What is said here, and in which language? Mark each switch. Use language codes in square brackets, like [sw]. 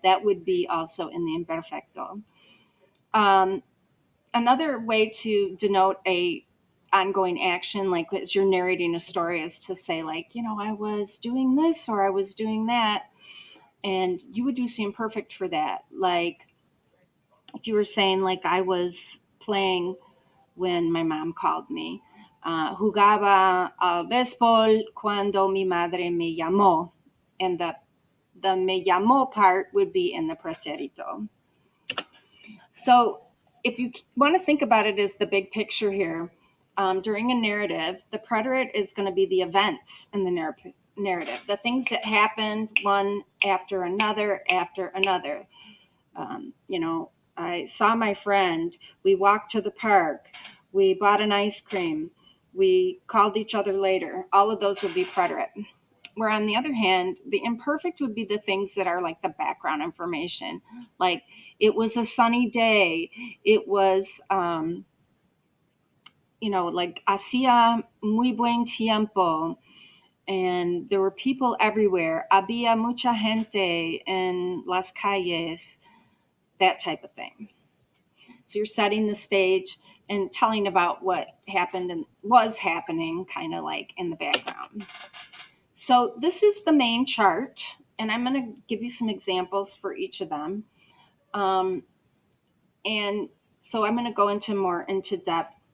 [en] That would be also in the imperfecto. Um, Another way to denote a ongoing action, like as you're narrating a story, is to say like, I was doing this or I was doing that, and you would use the imperfect for that. Like if you were saying like I was playing when my mom called me. [es] Jugaba al béisbol cuando mi madre me llamó. [en] And the [es] me llamó [en] part would be in the pretérito. So if you want to think about it as the big picture here, during a narrative, the preterite is going to be the events in the narrative, the things that happened one after another after another. I saw my friend. We walked to the park. We bought an ice cream. We called each other later. All of those would be preterite. Where on the other hand, the imperfect would be the things that are like the background information. Like It was a sunny day. It was, like [es] hacía muy buen tiempo, [en] and there were people everywhere. [es] Había mucha gente en las calles, [en] that type of thing. So you're setting the stage and telling about what happened and was happening, kind of like in the background. So this is the main chart, and I'm going to give you some examples for each of them. And so I'm going to go into more into depth.